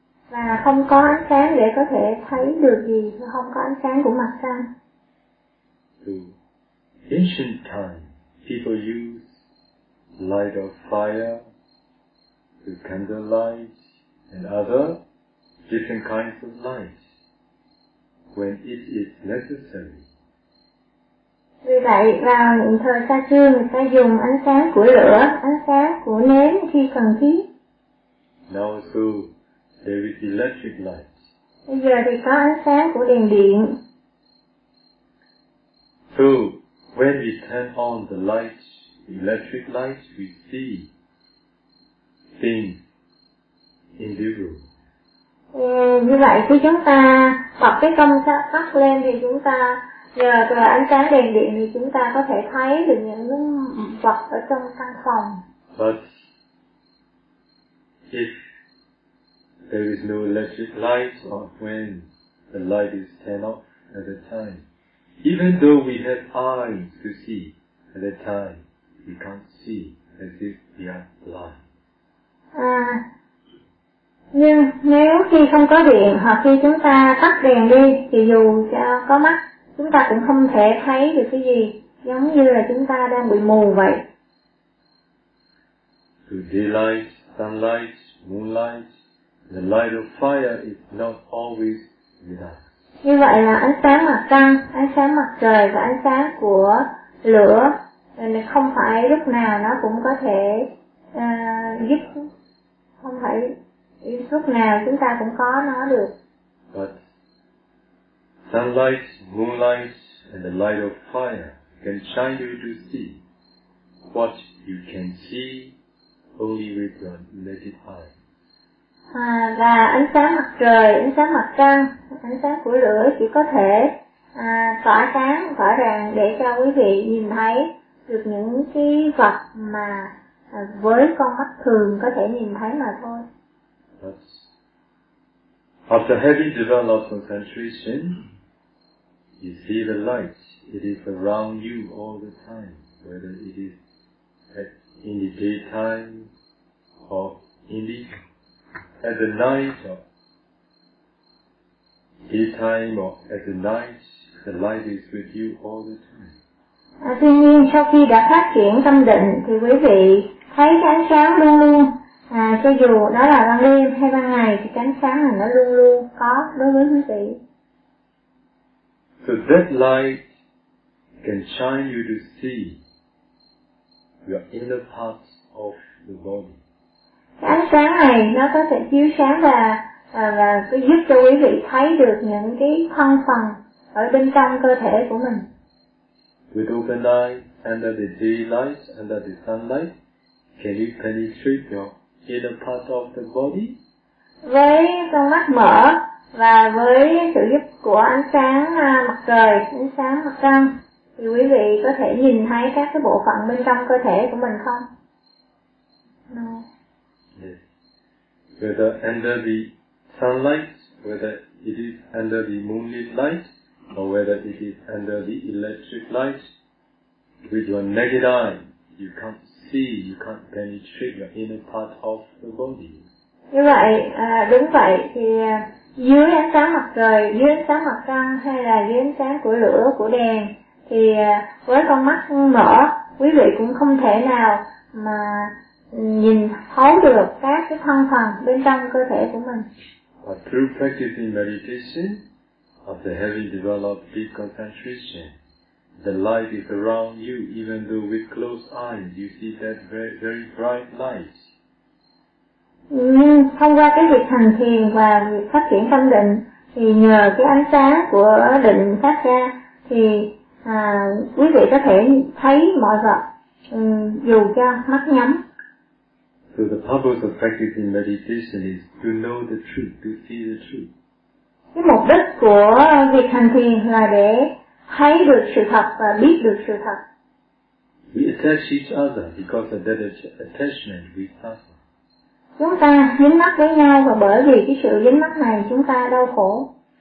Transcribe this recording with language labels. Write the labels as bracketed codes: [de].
[vi] Và không có ánh sáng để có thể thấy được gì, không có ánh sáng của mặt trăng. [en] Ancient time, people use light of fire, the candle light, and other different kinds of light when it is necessary. [vi] Vì vậy, vào những thời xa xưa, người ta dùng ánh sáng của lửa, ánh sáng của nến khi cần thiết. [en] Now so, there is electric light. [vi] Bây giờ thì có ánh sáng của đèn điện. [en] So, when we turn on the light, electric light, we see things in the room. [vi] Như vậy, khi chúng ta bật cái công tắc lên thì chúng ta nhờ từ ánh sáng đèn điện thì chúng ta có thể thấy được những vật ở trong căn phòng. [en] But if there is no electric light, or when the light is turned off at the time, even though we have eyes to see at the time, we can't see as if we are blind. [vi] Nhưng nếu khi không có điện hoặc khi chúng ta tắt đèn đi thì dù cho có mắt chúng ta cũng không thể thấy được cái gì, giống như là chúng ta đang bị mù vậy. [en] To daylight, sunlight, moonlight, the light of fire is not always with us. [vi] Như vậy là ánh sáng mặt trăng, ánh sáng mặt trời và ánh sáng của lửa không phải lúc nào nó cũng có thể giúp, không phải lúc nào chúng ta cũng có nó được. [en] But sunlight, moonlight and the light of fire can shine you to see what you can see only with your naked eye. [vi] Và ánh sáng mặt trời, ánh sáng mặt trăng, ánh sáng của lửa chỉ có thể tỏa sáng, tỏa rạng để cho quý vị nhìn thấy được những cái vật mà với con mắt thường có thể nhìn thấy mà thôi. [en] But after having developed concentration, you see the light, it is around you all the time, whether it is in the daytime or in the at the night or daytime or at the night, the light is with you all the time. [vi] Tuy nhiên sau khi đã phát triển tâm định thì quý vị thấy ánh sáng luôn luôn. Cho dù đó là ban đêm hay ban ngày thì ánh sáng là nó luôn luôn có đối với quý vị. [en] So that light can shine you to see your inner parts of the body. [vi] Cái ánh sáng này nó có thể chiếu sáng và giúp cho quý vị thấy được những cái thân phần ở bên trong cơ thể của mình. [en] With open eyes, under the daylight, under the sunlight, can you penetrate your inner part of the body? [vi] Với con mắt mở và với sự giúp của ánh sáng mặt trời, ánh sáng mặt trăng, thì quý vị có thể nhìn thấy các cái bộ phận bên trong cơ thể của mình không? [en] No. Yes. Whether under the sunlight, whether it is under the moonlit light, or whether it is under the electric light, with your naked eye, you can't see, you can't penetrate your inner part of the body. [vi] Như vậy, đúng vậy, thì dưới ánh sáng mặt trời, dưới ánh sáng mặt trăng, hay là dưới ánh sáng của lửa, của đèn, thì với con mắt mở, quý vị cũng không thể nào mà nhìn thấu được các cái thân phần bên trong cơ thể của mình. [en] But through practicing meditation, after having developed deep concentration, the light is around you, even though with closed eyes you see that very, very bright light. [vi] Thông qua cái việc hành thiền và việc phát triển tâm định, thì nhờ cái ánh sáng của định phát ra, thì quý vị có thể thấy mọi vật dù cho mắt nhắm. [en] So the purpose of practicing meditation is to know the truth, to see the truth. [vi] Cái mục đích của việc hành thiền là để thấy được sự thật và biết được sự thật. [en] We attach each other because of that attachment we suffer. [vi] Chúng ta dính mắc với nhau và bởi vì cái sự dính mắc này chúng ta đau khổ.